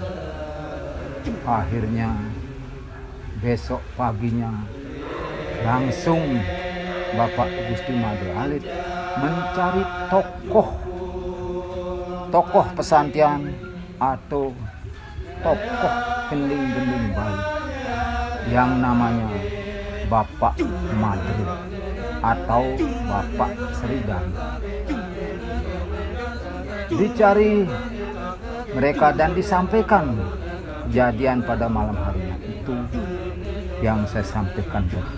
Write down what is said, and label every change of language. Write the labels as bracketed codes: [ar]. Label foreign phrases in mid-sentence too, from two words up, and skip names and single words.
[id] Akhirnya besok paginya langsung Bapak Gusti Made Alit mencari tokoh pesantren atau tokoh gending-gending Bali yang namanya Bapak Madri atau Bapak Sridhari. Dicari mereka dan disampaikan kejadian pada malam harinya itu yang saya sampaikan tadi.